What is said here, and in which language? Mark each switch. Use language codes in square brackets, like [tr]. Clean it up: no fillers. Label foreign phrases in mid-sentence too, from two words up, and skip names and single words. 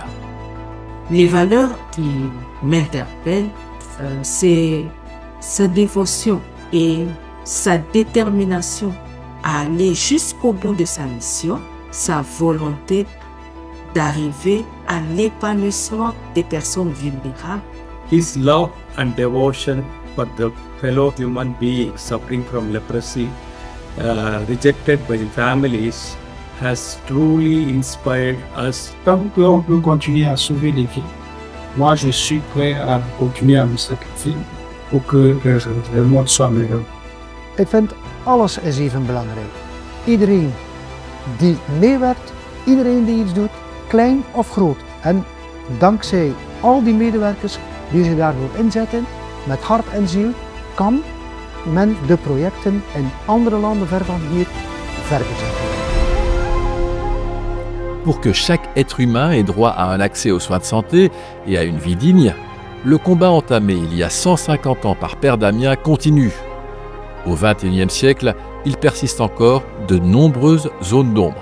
[fr] Les valeurs qui m'interpellent, c'est sa dévotion et sa détermination à aller jusqu'au bout de sa mission, sa volonté d'arriver à l'épanouissement des personnes vulnérables. [en] His love and devotion for the fellow human beings suffering from leprosy, rejected by the families, has truly inspired us. [fr] Tant qu'on peut continuer à sauver les vies, moi je suis prêt à continuer à me sacrifier pour que le monde soit meilleur. [nl] Ik vind alles is even belangrijk. Iedereen die meewerkt, iedereen die iets doet, klein of groot. En dankzij al die medewerkers die zich daarvoor inzetten, met hart en ziel, kan men de projecten in andere landen ver van hier verder zetten. [fr] Pour que chaque être humain ait droit à un accès aux soins de santé et à une vie digne, le combat entamé il y a 150 ans par Père Damien continue. Au XXIe siècle, il persiste encore de nombreuses zones d'ombre.